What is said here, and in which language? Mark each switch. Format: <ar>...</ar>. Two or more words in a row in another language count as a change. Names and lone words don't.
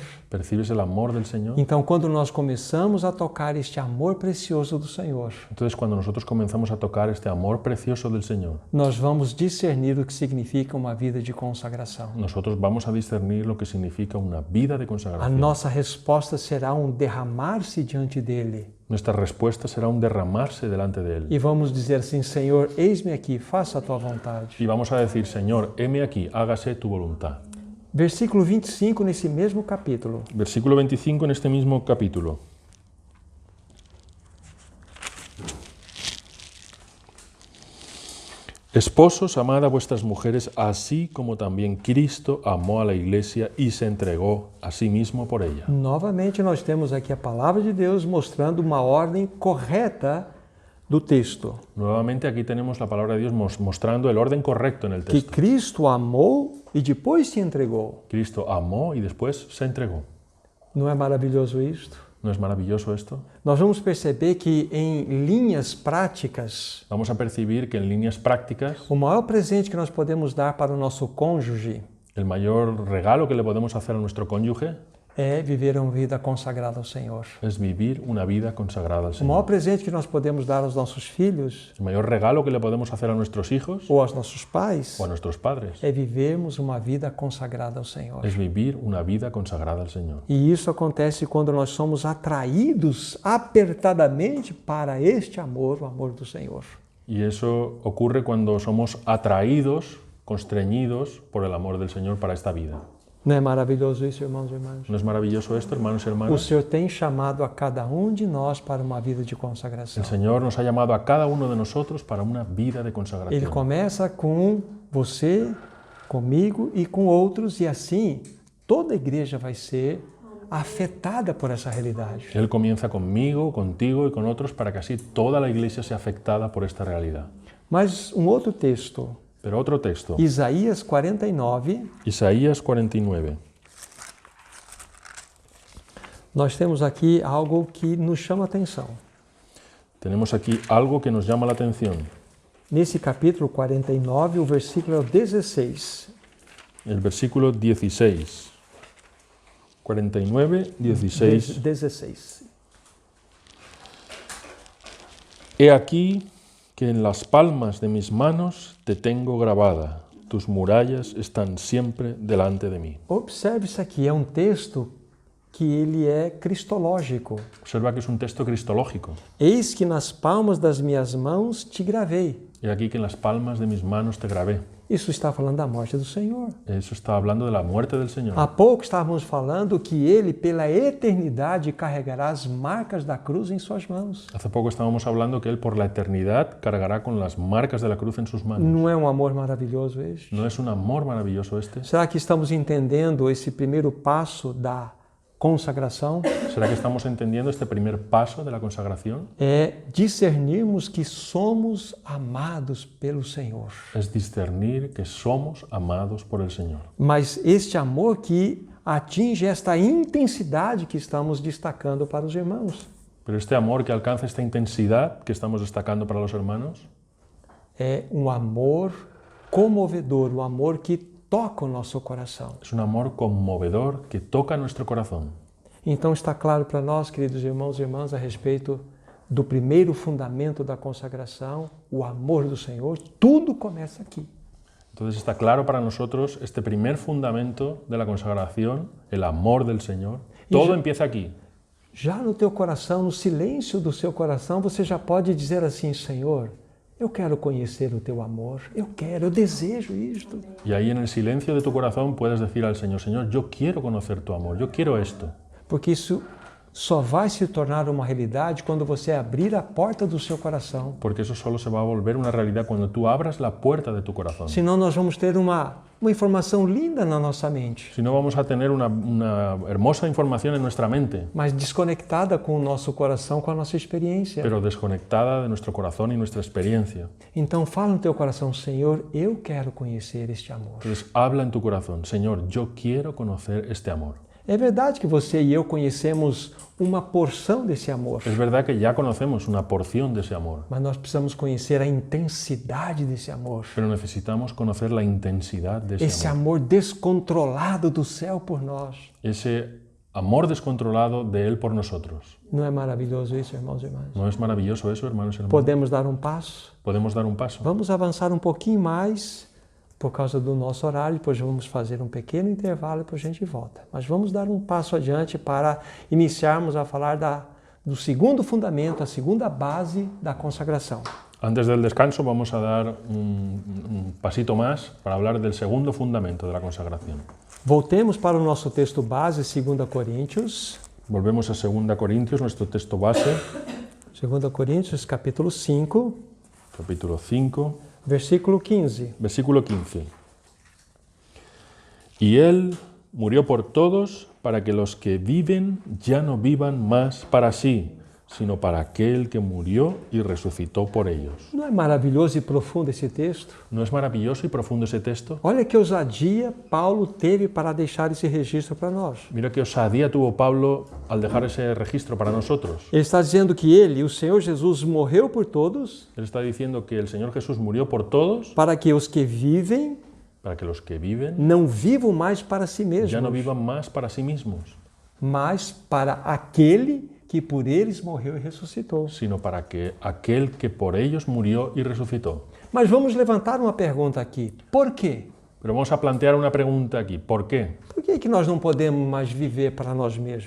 <es>¿Percibes el amor del Señor?</es> <pt>Então, quando nós começamos a tocar este amor precioso do Senhor,</pt> <es>Entonces cuando nosotros comenzamos a tocar este amor precioso del Señor,</es> <pt>nós vamos discernir o que significa uma vida de consagração.</pt> <es>nosotros vamos a discernir lo que significa una vida de</es> <pt>A</pt> <es>consagración.</es> <pt>nossa resposta será um derramar-se diante dele.</pt> <es>Nuestra respuesta será un derramarse delante de Él.</es> <pt>E vamos dizer assim: Senhor, eis-me aqui, faça a tua vontade.</pt> <es>Y vamos a decir, Señor, heme aquí, hágase tu voluntad.</es> <pt>Versículo 25, nesse mesmo capítulo.</pt> <es>Versículo 25 en este mismo capítulo. Esposos, amad a vuestras mujeres, así como también Cristo amó a la iglesia y se entregó a sí mismo por ella.</es> <pt>Novamente, nós temos aqui a palavra de Deus mostrando uma ordem correta do texto.</pt> <es>Nuevamente aquí tenemos la palabra de Dios mostrando el orden correcto en el</es> <pt>Que</pt> <es>texto.</es> <pt>Cristo amou e depois se entregou.</pt> <es>Cristo amó y después se entregó.</es> <pt>Não é maravilhoso isto?</pt> <es>¿No es maravilloso esto?</es> <pt>Nós vamos perceber que em linhas práticas,</pt> <es>Vamos a percibir que en líneas prácticas</es> <pt>o maior presente que nós podemos dar para o nosso cônjuge</pt> <es>el mayor regalo que le podemos hacer a nuestro cónyuge</es> <pt>é viver uma vida consagrada ao Senhor.</pt> <es>es vivir una vida consagrada al</es> <pt>O maior</pt> <es>Señor.</es> <pt>presente que nós podemos dar aos nossos filhos</pt> <es>El mayor regalo que le podemos hacer a nuestros hijos</es> <pt>ou aos nossos pais</pt> <es>o a nuestros padres</es> <pt>é vivermos uma vida consagrada ao Senhor.</pt> <es>es vivir una vida consagrada al Señor.</es> <pt>E isso acontece quando nós somos atraídos apertadamente para este amor, o amor do Senhor.</pt> <es>Y eso ocurre cuando somos atraídos, constreñidos por el amor del Señor para esta vida.</es> <pt>Não é maravilhoso isso, irmãos e irmãs?</pt> <es>¿No es maravilloso esto, hermanos y</es> <pt>O</pt> <es>hermanas?</es> <pt>Senhor tem chamado a cada um de nós para uma vida de consagração.</pt> <es>El Señor nos ha llamado a cada uno de nosotros para una vida de</es> <pt>Ele</pt> <es>consagración.</es> <pt>começa com você, comigo e com outros, e assim toda a igreja vai ser afetada por essa realidade.</pt> <es>Él comienza conmigo, contigo y con otros para que así toda la iglesia sea afectada por esta realidad.</es> <pt>Mas um outro texto,</pt> <es>Pero otro texto,</es> <pt>Isaías 49,</pt> <es>Isaías 49.</es> <pt>nós temos aqui algo que nos chama a atenção.</pt> <es>Tenemos aquí algo que nos llama la atención.</es> <pt>Nesse capítulo 49, o versículo é o 16.</pt> <es>El versículo 16. 49, 16. 16. He aquí que en las palmas de mis manos te tengo grabada. Tus murallas están siempre delante de mí.</es> <pt>Observe isso aqui, é um texto que ele é cristológico.</pt> <es>Observa que es un texto cristológico.</es> <pt>Eis que nas palmas das minhas mãos te gravei.</pt> <es>He aquí que en las palmas de mis manos te grabé.</es> <pt>Isso está falando da morte do Senhor.</pt> <es>Eso está hablando de la muerte del Señor.</es> <pt>Há pouco estávamos falando que ele, pela eternidade, carregará as marcas da cruz em suas mãos.</pt> <es>Hace poco estábamos hablando que Él por la eternidad cargará con las marcas de la cruz en sus manos.</es> <pt>Não é um amor maravilhoso este?</pt> <es>¿No es un amor maravilloso este?</es> <pt>Será que estamos entendendo esse primeiro passo da consagração?</pt> <es>¿Será que estamos entendiendo este primer paso de la consagración?</es> <pt>É discernirmos que somos amados pelo Senhor.</pt> <es>Es discernir que somos amados por el Señor.</es> <pt>Mas este amor que atinge esta intensidade que estamos destacando para os irmãos.</pt> <es>Pero este amor que alcanza esta intensidad que estamos destacando para los hermanos</es> <pt>É um amor comovedor, um amor que toca o nosso coração.</pt> <es>es un amor conmovedor que toca nuestro corazón.</es> <pt>Então está claro para nós, queridos irmãos e irmãs, a respeito do primeiro fundamento da consagração, o amor do Senhor. Tudo começa aqui.</pt> <es>Entonces está claro para nosotros este primer fundamento de la consagración, el amor del Señor. Todo empieza aquí.</es> <pt>Já no teu coração, no silêncio do seu coração, você já pode dizer assim: Senhor, eu quero conhecer o teu amor, eu desejo isto.</pt> <es>Y ahí en el silencio de tu corazón puedes decir al Señor, Señor, yo quiero conocer tu amor, yo quiero esto.</es> <pt>Porque isso só vai se tornar uma realidade quando você abrir a porta do seu coração.</pt> <es>Porque eso solo se va a volver una realidad cuando tú abras la puerta de tu corazón.</es> <pt>Senão nós vamos ter uma informação linda na nossa mente,</pt> <es>Si no, vamos a tener una hermosa información en nuestra mente,</es> <pt>mas desconectada com o nosso coração, com a nossa experiência.</pt> <es>pero desconectada de nuestro corazón y nuestra experiencia.</es> <pt>Então fala no teu coração: Senhor, eu quero conhecer este amor.</pt> <es>Entonces habla en tu corazón, Señor, yo quiero conocer este amor.</es> <pt>É verdade que você e eu conhecemos uma porção desse amor,</pt> <es>Es verdad que ya conocemos una porción de ese amor,</es> <pt>mas nós precisamos conhecer a intensidade desse amor.</pt> <es>pero necesitamos conocer la intensidad de</es> <pt>Esse</pt> <es>ese amor.</es> <pt>amor descontrolado do céu por nós.</pt> <es>Ese amor descontrolado de Él por nosotros.</es> <pt>Não é maravilhoso isso, irmãos e irmãs?</pt> <es>¿No es maravilloso eso, hermanos y hermanas?</es> <pt>Podemos dar um passo?</pt> <es>Podemos dar un paso.</es> <pt>Vamos avançar um pouquinho mais por causa do nosso horário, depois vamos fazer um pequeno intervalo e depois a gente volta. Mas vamos dar um passo adiante para iniciarmos a falar do segundo fundamento, a segunda base da consagração.</pt> <es>Antes del descanso vamos a dar un pasito más para hablar del segundo fundamento de la consagración.</es> <pt>Voltemos para o nosso texto base, 2 Coríntios.</pt> <es>Volvemos a 2 Corintios, nuestro texto base,</es> <pt>2 Coríntios, capítulo 5,</pt> <es>capítulo 5,</es> <pt>versículo 15.</pt> <es>versículo 15. Y Él murió por todos para que los que viven ya no vivan más para sí, sino para aquel que murió y resucitó por ellos.</es> <pt>Não é maravilhoso e profundo esse texto?</pt> <es>¿No es maravilloso y profundo ese texto?</es> <pt>Olha que ousadia Paulo teve para deixar esse registro para nós.</pt> <es>Mira qué osadía tuvo Pablo al dejar ese registro para nosotros.</es> <pt>Ele está dizendo que ele, o Senhor Jesus, morreu por todos,</pt> <es>Él está diciendo que el Señor Jesús murió por todos</es> <pt>para que os que vivem</pt> <es>para que los que viven</es> <pt>não vivam mais para si mesmos,</pt> <es>ya no vivan más para sí mismos,</es> <pt>mas para aquele que por eles morreu e ressuscitou.</pt> <es>sino para que aquel que por ellos murió y resucitó.</es> <pt>Mas vamos levantar uma pergunta aqui. Por quê?</pt> <es>Pero vamos a plantear una pregunta aquí. ¿Por qué?</es> <pt>Por que que nós não podemos mais viver para nós mesmos?</pt>